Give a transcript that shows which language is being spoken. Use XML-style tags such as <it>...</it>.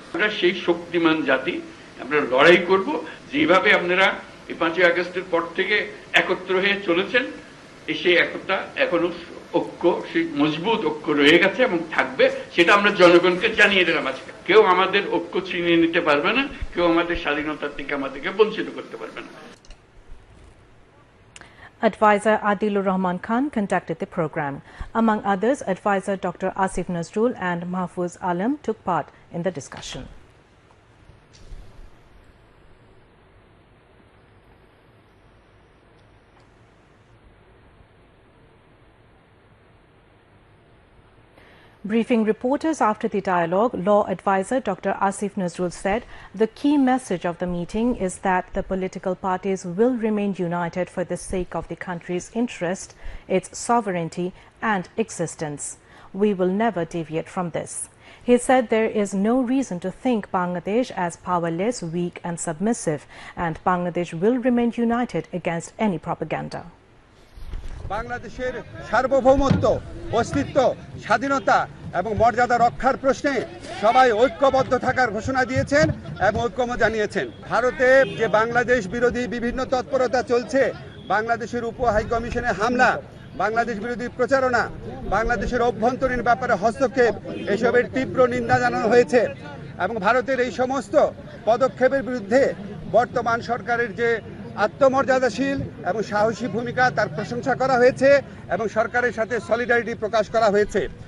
<bn>আমরা সেই শক্তিমান জাতি, আমরা লড়াই করব। যেভাবে আপনারা এই 5ই আগস্টের পর থেকে একত্র হয়ে চলেছেন, সেই একতা এখনো ঐক্য, সেই মজবুত ঐক্য রয়ে গেছে এবং থাকবে। সেটা আমরা জনগণকে জানিয়ে দিলাম আজকে। কেউ আমাদের ঐক্য ছিনিয়ে নিতে পারবে না, কেউ আমাদের স্বাধীনতা থেকে আমাদেরকে বঞ্চিত করতে পারবে না।</bn> <en>Advisor Adilur Rahman Khan conducted the program. Among others, advisor Dr. Asif Nazrul and Mahfuz Alam took part in the discussion. Briefing reporters after the dialogue, law advisor Dr. Asif Nazrul said the key message of the meeting is that the political parties will remain united for the sake of the country's interest, its sovereignty and existence. We will never deviate from this. He said there is no reason to think Bangladesh as powerless, weak and submissive, and Bangladesh will remain united against any propaganda.</en> <bn>বাংলাদেশের সার্বভৌমত্ব, অস্তিত্ব, স্বাধীনতা এবং মর্যাদা রক্ষার প্রশ্নে সবাই ঐক্যবদ্ধ থাকার ঘোষণা দিয়েছেন এবং ঐক্যমত জানিয়েছেন। ভারতে যে বাংলাদেশ বিরোধী বিভিন্ন তৎপরতা চলছে, বাংলাদেশের উপ হাই কমিশনে হামলা, বাংলাদেশ বিরোধী প্রচারণা, বাংলাদেশের অভ্যন্তরীণ ব্যাপারে হস্তক্ষেপ, এসবের তীব্র নিন্দা জানানো হয়েছে এবং ভারতের এই সমস্ত পদক্ষেপের বিরুদ্ধে বর্তমান সরকারের যে আত্মমর্যাদাশীল এবং সাহসী ভূমিকা তার প্রশংসা করা হয়েছে এবং সরকারের সাথে সলিডারিটি প্রকাশ করা হয়েছে।</bn>